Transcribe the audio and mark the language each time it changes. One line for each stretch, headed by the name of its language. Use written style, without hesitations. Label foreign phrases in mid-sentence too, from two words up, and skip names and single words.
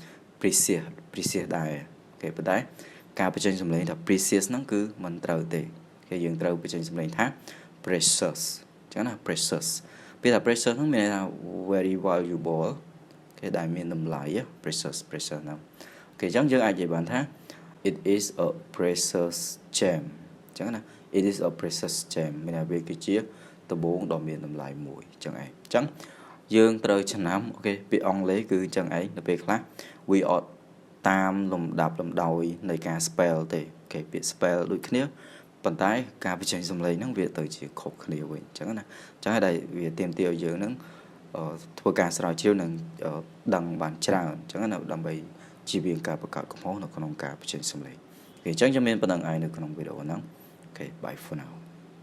Khmer: precious ដែរអូខេប៉ុន្តែការបញ្ចេញសំឡេងថា precious ហ្នឹងគឺមិនត្រូវទេគេយើងត្រូវបញ្ចេញសំឡេងថា precious អញ្ចឹងណា precious ពាក្យថា precious ហ្នឹងមានន័យថា
English: very valuable
Khmer: គេដែលមាន តម្លៃ precious ហ្នឹងអូខេអញ្ចឹងយើងអាចនិយាយបានថា
English: it is a precious gem
Khmer: អញ្ចឹងណា
English: it is a precious gem
Khmer: មានន័យវាគឺជាដំបូងដ៏មាន តម្លៃមួយអញ្ចឹងឯងអញ្ចឹងយើងត្រូវចំណាំអូខេពាក្យអង់គ្លេសគឺអញ្ចឹងឯងនៅពេលខ្លះវាអត់តាមលំដាប់លំដោយនៃការ spell ទេអូខេពាក្យ spell ដូចគ្នាប៉ុន្តែការបញ្ចេញសំឡេងហ្នឹងវាទៅជាខុសគ្នាវិញអញ្ចឹងណាអញ្ចឹងហើយដែលវាទាមទារឲ្យយើងហ្នឹងធ្វើការស្រាវជ្រាវនិងដឹងបានច្រើនអញ្ចឹងណាដើម្បីជៀសវាងការបង្កើតកំហុសនៅក្នុងការបញ្ចេញសំឡេងអូខេអញ្ចឹងខ្ញុំមានប៉ុណ្្នឹងឯងនៅក្នុងវីដេអូហ្នឹងអូខេ
English: bye for now